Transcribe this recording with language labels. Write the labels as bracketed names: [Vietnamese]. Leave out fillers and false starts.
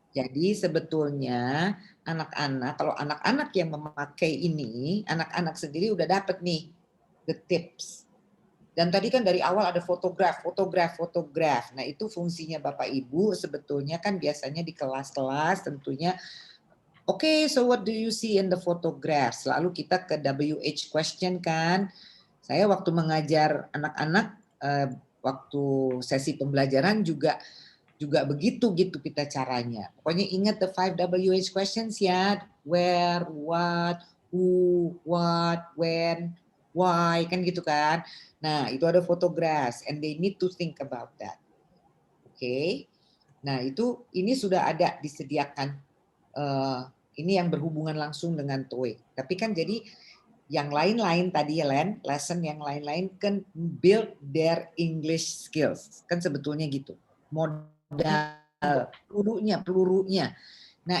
[Indonesian] Jadi sebetulnya anak-anak, kalau anak-anak yang memakai ini, anak-anak sendiri udah dapat nih [English] the tips. [Indonesian] Dan tadi kan dari awal ada fotograf. Nah, itu fungsinya Bapak Ibu sebetulnya kan biasanya di kelas-kelas tentunya. [English] Oke, so what do you see in the photographs? [Indonesian] Lalu kita ke WH question kan. Saya waktu mengajar anak-anak, waktu sesi pembelajaran juga begitu gitu kita caranya. Pokoknya ingat [English] the 5 WH questions [Indonesian] ya. Where, what, who, what, when, why, kan gitu kan. Nah, itu ada [English] photographs and they need to think about that. Oke. [Indonesian] Nah, ini sudah ada disediakan. Ini yang berhubungan langsung dengan TOEIC. Tapi kan jadi yang lain-lain tadi ya, Len, lesson yang lain-lain kan [English] build their English skills. [Indonesian] Kan sebetulnya gitu. Modal pelurunya. Nah,